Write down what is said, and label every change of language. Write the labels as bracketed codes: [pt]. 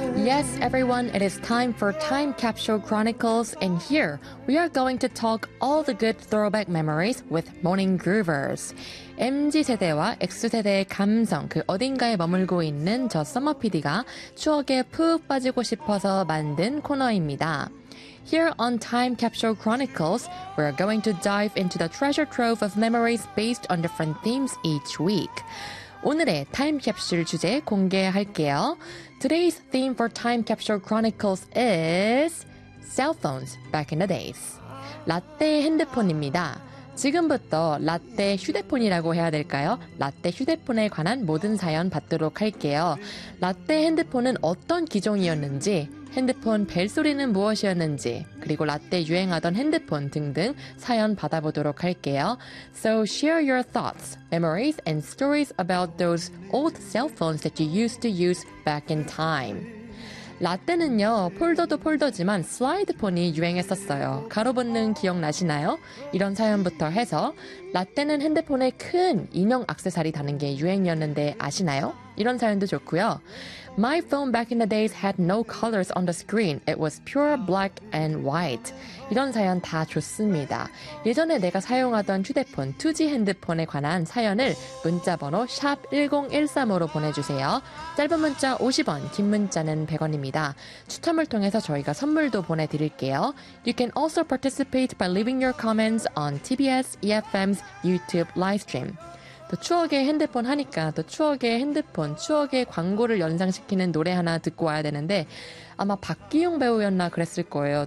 [en] Yes, everyone, it is time for Time Capsule Chronicles, and here we are going to talk all the good throwback memories with Morning Groovers. [ko] MZ세대와 X세대의 감성, 그 어딘가에 머물고 있는 저 서머 PD가 추억에 푹 빠지고 싶어서 만든 코너입니다. [en] Here on Time Capsule Chronicles, we're going to dive into the treasure trove of memories based on different themes each week. [ko] 오늘의 Time Capsule 주제 공개할게요. [en] Today's theme for Time Capsule Chronicles is cell phones back in the days. [ko] 라떼 핸드폰입니다. 지금부터 라떼 휴대폰이라고 해야 될까요? 라떼 휴대폰에 관한 모든 사연 받도록 할게요. 라떼 핸드폰은 어떤 기종이었는지, 핸드폰 벨소리는 무엇이었는지, 그리고 라떼 유행하던 핸드폰 등등 사연 받아보도록 할게요. [en] So share your thoughts, memories, and stories about those old cell phones that you used to use back in time. [ko] 라떼는요, 폴더도 폴더지만 슬라이드폰이 유행했었어요. 가로붙는 기억나시나요? 이런 사연부터 해서 라떼는 핸드폰에 큰 인형 악세사리 다는 게 유행이었는데 아시나요? 이런 사연도 좋고요. [en] My phone back in the days had no colors on the screen. It was pure black and white. [ko] 이런 사연 다 좋습니다. 예전에 내가 사용하던 휴대폰, 2G 핸드폰에 관한 사연을 문자번호 샵1013으로 보내주세요. 짧은 문자 50원, 긴 문자는 100원입니다. 추첨을 통해서 저희가 선물도 보내드릴게요. [en] You can also participate by leaving your comments on TBS EFM's YouTube livestream. [ko] 또 추억의 핸드폰 하니까 또 추억의 핸드폰, 추억의 광고를 연상시키는 노래 하나 듣고 와야 되는데 아마 박기용 배우였나 그랬을 거예요.